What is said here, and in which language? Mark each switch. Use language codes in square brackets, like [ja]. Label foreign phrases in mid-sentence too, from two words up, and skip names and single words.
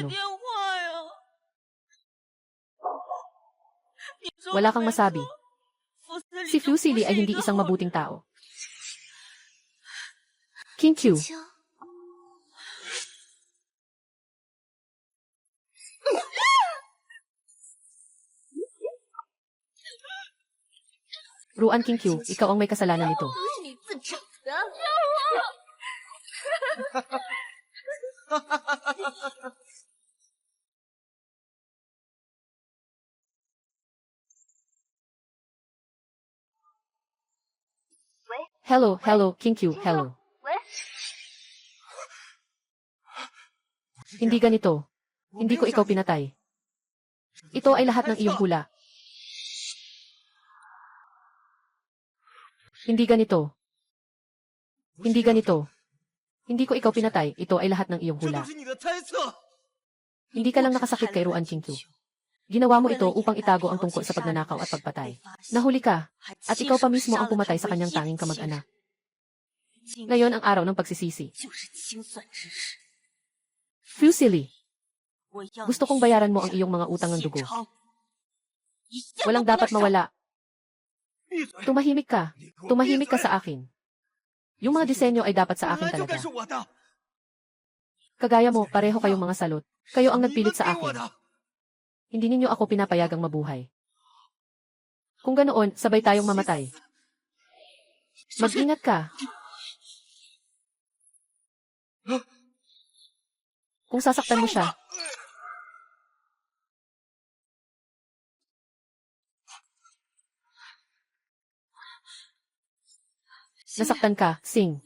[zh] 电话呀！你说 [tl] Wala [zh] 的 [tl] kang [zh] 没 [tl] masabi. [zh] 错，福斯里 [tl] Si [zh] 就不 Fusili 是 [tl] ay [zh] 一 [tl] hindi [zh] 个 [tl] isang [zh] 好 [tl] mabuting [zh] 人。 [tl] tao. King Q, [zh] 秋， [tl] Ruan King Q, ikaw ang may kasalanan nito. [zh] 都是你自找的。 [en] Hello, hello, King Q, hello. [tl] Hindi ganito. Hindi ko ikaw pinatay. Ito ay lahat ng iyong hula. Hindi ganito. Hindi ganito. Hindi ko ikaw pinatay, ito ay lahat ng iyong [zh] 这 [tl] hula. [zh] 都是你的猜测。 [tl] Hindi ka lang nakasakit kay Ruan Qingqiu. Ginawa mo ito upang itago ang tungkol sa pagnanakaw at pagpatay. Nahuli ka, at ikaw pa mismo ang pumatay sa kanyang tanging kamag-anak. Ngayon ang araw ng pagsisisi. [zh] 就是清算之日， Fusili, 我要 [tl] gusto kong bayaran mo ang iyong mga utang ng dugo. [zh] 一样 [tl] Walang [zh] 都不能 [tl] dapat [zh] 少 [tl] mawala. [zh] 闭嘴！ [tl] Tumahimik ka. [zh] 你给我闭 [tl] Tumahimik ka [zh] 嘴！ [tl] sa akin. Yung mga disenyo ay dapat sa [zh] 本 [tl] akin [zh] 来就该 [tl] talaga. [zh] 是我的， [tl] Kagaya mo, pareho kayong mga salot. Kayo ang [zh] 你们 [tl] nagpilit [zh] 给 [tl] sa [zh] 我 [tl] akin. [zh] 的。 [tl] Hindi ninyo ako pinapayagang mabuhay. Kung ganoon, sabay tayong mamatay. Mag-ingat ka. Kung sasaktan mo siya, nasaktan ka, Sing.